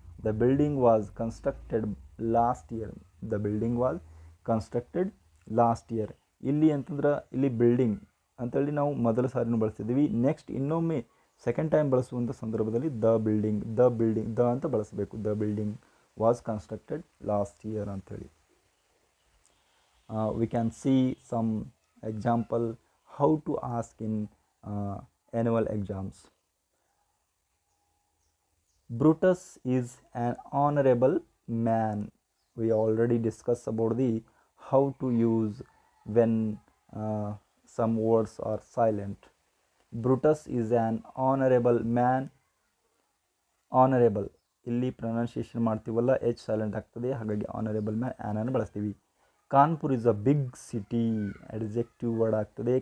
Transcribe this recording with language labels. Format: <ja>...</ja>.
<en>The building was constructed last year. The building was constructed last year.</en> <kn>ಇಲ್ಲಿ ಅಂತಂದ್ರೆ ಇಲ್ಲಿ building ಅಂತೇಳಿ ನಾವು ಮೊದಲ ಸಾರಿನೂ ಬಳಸ್ತಿದ್ದೀವಿ. ನೆಕ್ಸ್ಟ್ ಇನ್ನೊಮ್ಮೆ ಸೆಕೆಂಡ್ ಟೈಮ್ ಬಳಸುವಂಥ ಸಂದರ್ಭದಲ್ಲಿ ದ ಬಿಲ್ಡಿಂಗ್ ಅಂತ ಬಳಸಬೇಕು.</kn> <en>the building was constructed last year</en> <kn>ಅಂಥೇಳಿ.</kn> <en>We can see some example how to ask in annual exams. Brutus is an honorable man. We already discussed about the how to use when some words are silent. Brutus is an honorable man.</en> <kn>Honorable ಇಲ್ಲಿ pronunciation ಮಾಡ್ತೀವಲ್ಲ, H silent ಆಗ್ತದೆ, ಹಾಗಾಗಿ</kn> <en>honourable man</en> <kn>ಆ್ಯನನ್ನು ಬಳಸ್ತೀವಿ.</kn> <en>Kanpur is a big city, adjective word</en> <kn>ಆಗ್ತದೆ.</kn>